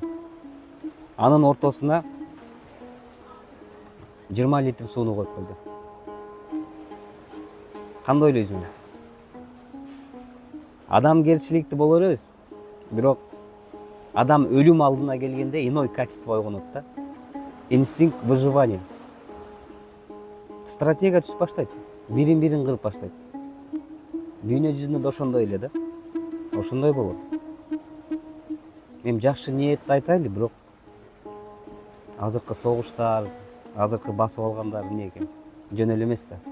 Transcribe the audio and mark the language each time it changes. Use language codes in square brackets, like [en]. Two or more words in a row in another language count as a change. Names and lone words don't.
[ky] Анын ортосуна 20 литр сууну коюп койду. Кандай ойлойсуң? Адамгерчиликтүү боло беребиз. Бирок адам өлүм алдына келгенде [ru] иной качество [ky] ойгонот да. [ru] Инстинкт выживания. [ky] Стратегия түзүп баштайт. Бирин кырып баштайт. Дүйнө жүзүндө да ошондой эле да. Ошондой болот. Мен жакшы ниетти айтайлы, бирок азыркы согуштар, азыркы басып алгандар эмне экен? Жөн эле эмес да.